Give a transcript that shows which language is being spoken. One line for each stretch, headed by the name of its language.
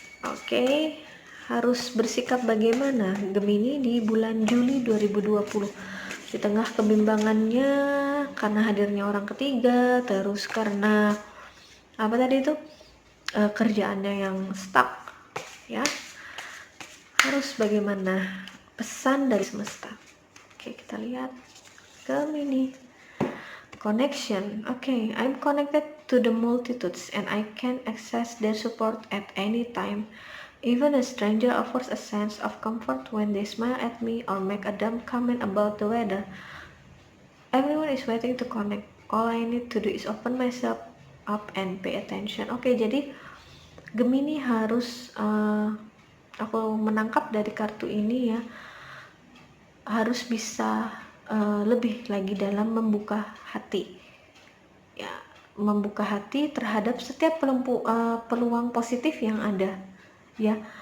Indonesian: Oke, harus bersikap bagaimana Gemini di bulan Juli 2020 di tengah kebimbangannya karena hadirnya orang ketiga, terus karena apa tadi itu, kerjaannya yang stuck ya. Harus bagaimana pesan dari semesta. Oke, kita lihat Gemini. Connection.
English: Okay, I'm connected to the multitudes and I can access their support at any time. Even a stranger offers a sense of comfort when they smile at me or make a dumb comment about the weather. Everyone is waiting to connect. All I need to do is open myself up and pay attention.
Indonesian: Oke, jadi Gemini harus aku menangkap dari kartu ini ya, harus bisa lebih lagi dalam membuka hati ya, membuka hati terhadap setiap peluang positif yang ada ya.